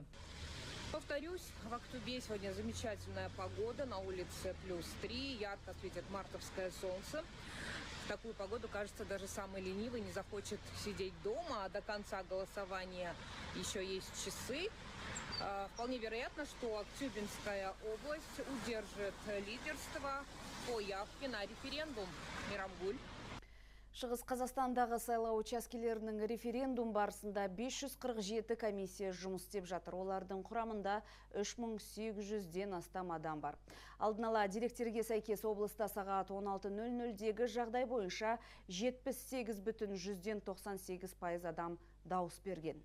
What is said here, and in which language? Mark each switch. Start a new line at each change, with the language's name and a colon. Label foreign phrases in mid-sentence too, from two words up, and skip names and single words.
Russian: Повторюсь, в Актубе сегодня замечательная погода, на улице +3, ярко светит мартовское солнце. В такую погоду, кажется, даже самый ленивый не захочет сидеть дома, а до конца голосования еще есть часы. Вполне вероятно, что Актюбинская область удержит лидерство по явке на референдум. Мирамгуль.
Kazakh: Шығыс Қазақстандағы сайлау учаскелерінің референдум барысында 547 комиссия жұмыс істеп жатыр. Олардың құрамында 3800-ден астам адам бар. Алдын ала деректерге сәйкес облыста сағат 16:00-дегі жағдай бойынша 78,98% адам дауыс берген.